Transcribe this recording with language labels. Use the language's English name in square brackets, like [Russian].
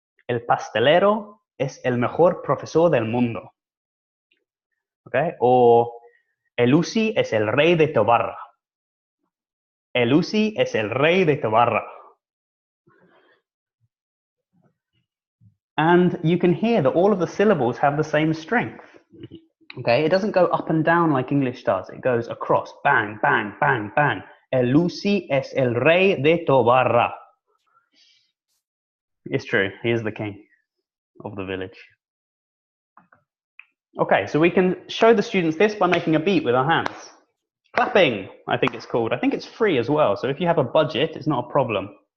[Spanish] El pastelero es el mejor profesor del mundo. Okay? Or el Uzi es el rey de Tobarra. El Uzi es el rey de Tobarra. [English] And you can hear that all of the syllables have the same strength. Okay, it doesn't go up and down like English does. It goes across, bang, bang, bang, bang. [Spanish] El Uzi es el rey de Tobarra. [English] It's true, he is the king of the village. Okay, so we can show the students this by making a beat with our hands. Clapping, I think it's called. I think it's free as well, so if you have a budget, it's not a problem.